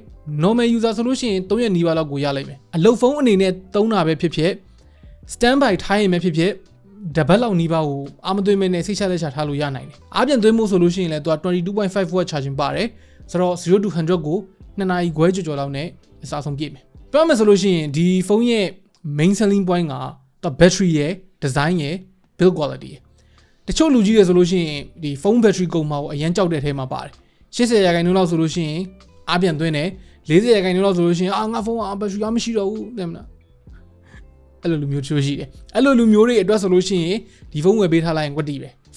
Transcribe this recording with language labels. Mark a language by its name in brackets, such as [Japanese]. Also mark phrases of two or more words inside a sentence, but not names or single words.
[English] normal user [Burmese] ဆိုလို့ရှိရင်3ရက်နီးပါးလောက်ကိုရလိုက်မယ်အလုပ်ဖုန်းအနေနဲ့သုံးတာပဲဖြစ်ဖြစ် standby ထားရင်ပဲဖြစ်ဖြစ်တပတ်လောက်နီးပါးကိုအာမသွင်းမဲနဲ့စိတ်ချလက်ချထားလို့ရနိုင်တယ်အားပြန်သွင်းမှုဆိုလို့ရှိရင်လည်းသူက [English] 22.5 watt charging [Burmese] ပါတယ်ဆိုတော့0 to 100ကို2နာရီခွဲကျော်လောက်နဲ့အစား ဆုံးပြည့်မယ်ပြောမယ်ဆိုလို့ရှိရင်ဒီဖုန်းရဲ့ [English] main selling point [Burmese] ကသူ battery ရဲ့ design ရဲ့ [English] build quality [Burmese] ရဲ့တချို့လူကြီးတွေဆိုလို့ရှိရင်ဒီဖုန်း battery ကုန်မှာကိုအရန်ကြောက်တဲ့အထဲမှာပါတယ်80%လောက်ဆိုလို့ရှိရင်အားပြန်သွ င်းတယ်40%လောက်ဆိုလို့ရှိရင်ငါဖုန်းက battery မရှိတော့ဘူးသိမလားအဲ့လိုလူမျိုးချိုးရှိတယ်အဲ့လိုလူမျိုးတွေအတွက်ဆိုလို့ရှိရင်ဒီဖုန်းဝယ်ပေးထားလိုက်ရင်ကွက်တီပဲဖု